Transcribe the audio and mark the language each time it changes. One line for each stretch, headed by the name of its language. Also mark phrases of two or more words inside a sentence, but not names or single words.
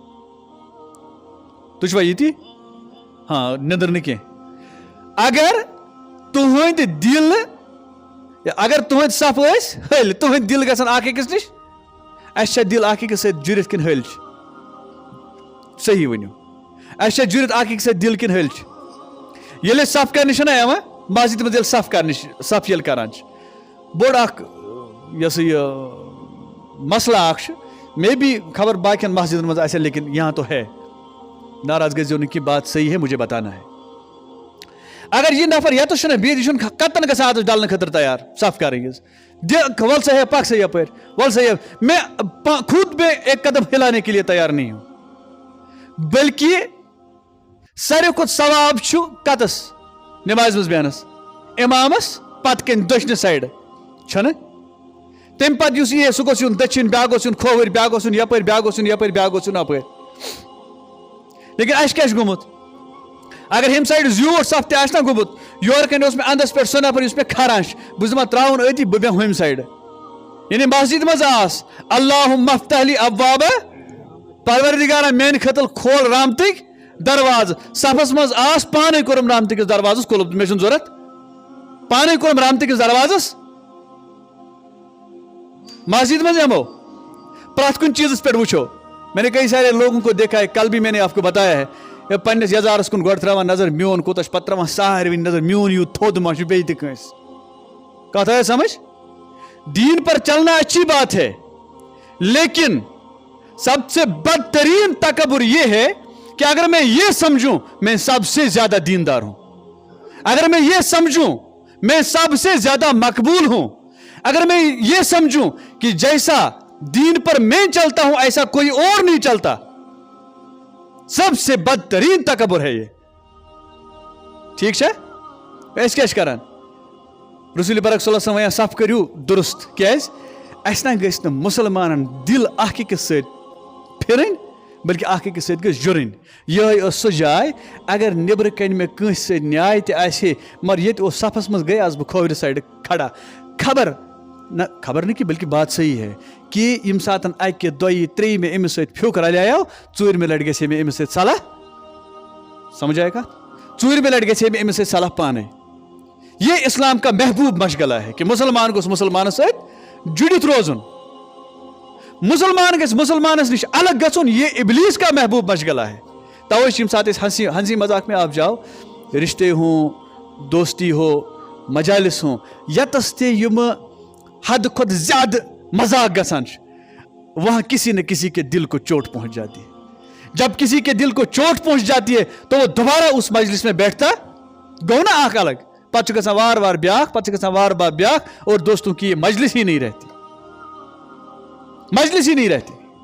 Kashmiri: تُہۍ چھوا ییٚتی ہاں نندر نہٕ کینٛہہ اگر تہند دل اگر تہند صف ٲسۍ ہل تہند دل گژھن اکھ أکِس نش اَسہِ چھا دل اکھ أکِس سۭتۍ جُڑِتھ کِنہٕ ہل چھِ صحیح ؤنِو اَسہِ چھا جُڑِتھ اکھ أکِس سۭتۍ دل کِنہٕ ہل چھِ ییٚلہِ أسۍ صف کرنہِ چھِنہ یِوان مسجد منٛز ییٚلہِ صف کرنہِ صف ییٚلہِ کران چھِ بوٚڑ اکھ یۄس یہِ مسئلہ اکھ چھُ مے بھی خبر باقین مسجدن منٛز آسہِ
Urdu: لیکن یہاں تو ہے
Kashmiri: ناراض گژھِو نہٕ
Urdu: کہ بات صحیح ہے مجھے بتانا ہے اگر یہ
Kashmiri: نفر یا تو چھُنہ بِہِتھ یہِ چھُنہٕ کتن گژھان اتس ڈلنہٕ خٲطرٕ تیار صف کرٕنۍ ول سا ہے پک سا یپٲرۍ ول سا
Urdu: میں خود میں ایک قدم ہلانے کے لیے تیار نہیں ہوں
Kashmiri: بلکہ ساروی کھۄتہٕ ثواب چھُ کتس نماز منٛز بیہنس امامس پتہٕ کَنۍ دٔچھنہِ سایڈٕ چھنہ تمہِ پتہٕ یُس یہِ سُہ گوٚژھ یُن دٔچھِنۍ بیٛاکھ گوٚژھ یُن کھووٕرۍ بیٛاکھ گوٚژھ یُن یپٲرۍ بیٛاکھ گوٚژھ یُن یپٲرۍ بیٛاکھ گوٚژھ یُن اپٲرۍ لیکن اَسہِ کیٛاہ چھُ گوٚمُت اگر ہیٚمہِ سایڈٕ زیوٗٹھ صف تہِ آسہِ نہ گوٚمُت یورٕ کَنۍ اوس مےٚ اندس پٮ۪ٹھ سُہ نفر یُس مےٚ کھران چھُ بہٕ چھُس دپان ترٛاوُن أتی بہٕ بیٚہمہٕ ہُمہِ سایڈٕ یعنی مسجد منٛز آس
Arabic: اللہُم افتح لی ابواب
Kashmiri: پروردگارا میانہِ خٲطرٕ کھول رحمتٕکۍ دروازٕ صفس منٛز آس پانے کوٚرُم رحمتٕکِس دروازس کُلُپ مےٚ چھُنہٕ ضوٚرتھ پانے کوٚرُم رحمتٕکِس دروازس مسجد میں ہمو پرت کن چیز پہ وچو
Urdu: میں نے کئی سارے لوگوں کو دیکھا ہے کل بھی میں نے آپ کو بتایا ہے
Kashmiri: پنس یزارس کن گۄڈٕ تراوان نظر میون کوتاہ پتہ تراوان ساروی نظر میون یوت تھوٚد ما چھُ بیٚیہِ تہِ کٲنٛسہِ کتھ آیا سمجھ
Urdu: دین پر چلنا اچھی بات ہے لیکن سب سے بدترین تکبر یہ ہے کہ اگر میں یہ سمجھوں میں سب سے زیادہ دیندار ہوں اگر میں یہ سمجھوں میں سب سے زیادہ مقبول ہوں اگر میں یہ سمجھوں کہ جیسا دین پر میں چلتا ہوں ایسا کوئی اور نہیں چلتا سب سے بدترین تکبر ہے یہ ٹھیک ہے
Kashmiri: اس کیا کران رسول برک صلی اللہ علیہ وسلم صف کریو درست کیاز اس نہ گژھِ نہٕ مسلمانن دل اکھ أکِس سۭتۍ پھرٕنۍ بلکہ اکھ أکِس سۭتۍ گژھِ جُڑٕنۍ یہے ٲس سۄ جاے اگر نیبرٕ کنۍ مےٚ کٲنٛسہِ سۭتۍ نیاے تہِ آسہِ ہے مگر ییٚتہِ اوس صفس منٛز گٔیاس بہٕ کھوورِ سایڈٕ کھڑا
Urdu: خبر نہیں کہ بلکہ بات صحیح ہے کہ
Kashmiri: یم ساتن اکہ دویہِ ترٛیٚیہِ میں أمِس سۭتۍ پھیُک رلیاو ژوٗرمہِ لٹہِ گژھِ ہے مےٚ أمِس سۭتۍ صلح سمجھ آیا کتھ ژوٗرمہِ لٹہِ گژھِ ہے مےٚ أمِس سۭتۍ صلح پانے
Urdu: یہ اسلام کا محبوب مشغلہ ہے کہ مسلمان
Kashmiri: گوس مسلمان سۭتۍ جُڑِتھ روزُن، مسلمان گژھِ مسلمانس نش الگ گژھُن،
Urdu: یہ ابلیس کا محبوب مشغلہ ہے.
Kashmiri: توے چھِ ییٚمہِ ساتہٕ أسۍ
Urdu: ہنسی مذاق میں آپ جاؤ، رشتے ہوں، دوستی ہو، مجالس ہوں،
Kashmiri: یتس تہِ یِم حد کھۄتہٕ زیادٕ مذاق گژھان چھِ،
Urdu: وہاں کسی نہ کسی کے دل کو چوٹ پہنچ جاتی ہے. جب کسی کے دل کو چوٹ پہنچ جاتی ہے تو وہ دوبارہ اس مجلس میں بیٹھتا
Kashmiri: گو نا اکھ الگ، پتہٕ چھُ گژھان وار وار بیاکھ، پتہٕ چھُ گژھان وار وار بیاکھ،
Urdu: اور دوستوں کی یہ مجلس ہی نہیں رہتی، مجلس ہی نہیں رہتی.